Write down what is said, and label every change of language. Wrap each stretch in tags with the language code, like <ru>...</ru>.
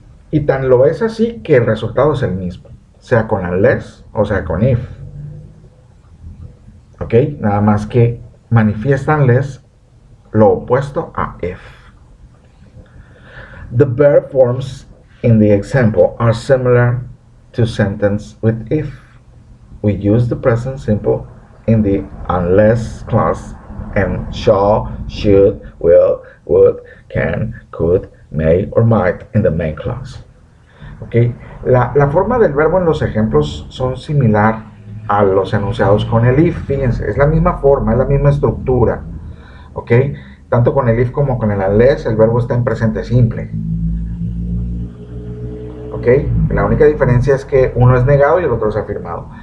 <es>Y tan lo es así que el resultado es el mismo, sea con unless o sea con if. ¿Ok? Nada más que manifiesta unless lo opuesto a if.</es> <en>The verb forms in the example are similar to sentence with if. We use the present simple in the unless clause and shall, should, will, would, can, could, may or might in the main clause. ¿Okay?</en> <es>La forma del verbo en los ejemplos son similar a los enunciados con el if. Fíjense, es la misma forma, es la misma estructura. ¿Ok? Tanto con el if como con el unless, el verbo está en presente simple. ¿Ok? La única diferencia es que uno es negado y el otro es afirmado.</es>